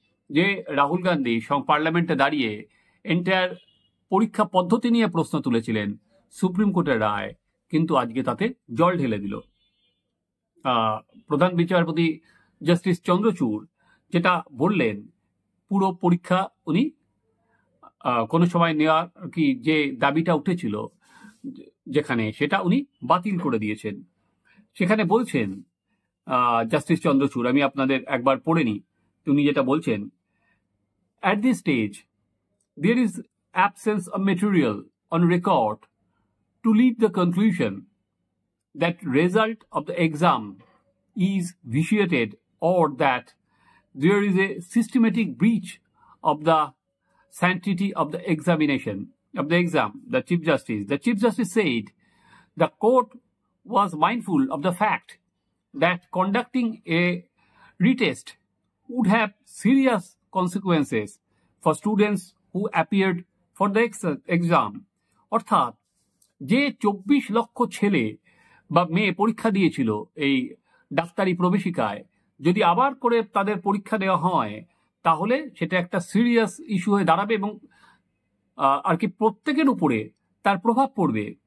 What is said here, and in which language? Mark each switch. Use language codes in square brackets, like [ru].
[bn] যে রাহুল গান্ধী পার্লামেন্টে দাঁড়িয়ে এন্টায়ার পরীক্ষা পদ্ধতি নিয়ে প্রশ্ন তুলেছিলেন, সুপ্রিম কোর্টের রায় কিন্তু আজকে তাতে জল ঢেলে দিল। প্রধান বিচারপতি জাস্টিস চন্দ্রচূড় যেটা বললেন, পুরো পরীক্ষা উনি কোনো সময় নেওয়ার কি যে দাবিটা উঠেছিল যেখানে, সেটা উনি বাতিল করে দিয়েছেন। সেখানে বলছেন জাস্টিস চন্দ্রচূড়, আমি আপনাদের একবার পড়ে নিই, উনি যেটা বলছেন: [en] At this stage, there is absence of material on record to lead the conclusion that result of the exam is vitiated or that there is a systematic breach of the sanctity of the examination of the exam. The Chief Justice said the court was mindful of the fact that conducting a retest would have serious consequences for students who appeared for the exam. [bn] অর্থাৎ যে 24 লক্ষ ছেলে বা মেয়ে পরীক্ষা দিয়েছিল এই ডাক্তারি প্রবেশিকায়, যদি আবার করে তাদের পরীক্ষা দেওয়া হয় তাহলে সেটা একটা সিরিয়াস ইস্যু হয়ে দাঁড়াবে, এবং আর কি প্রত্যেকের উপরে তার প্রভাব পড়বে।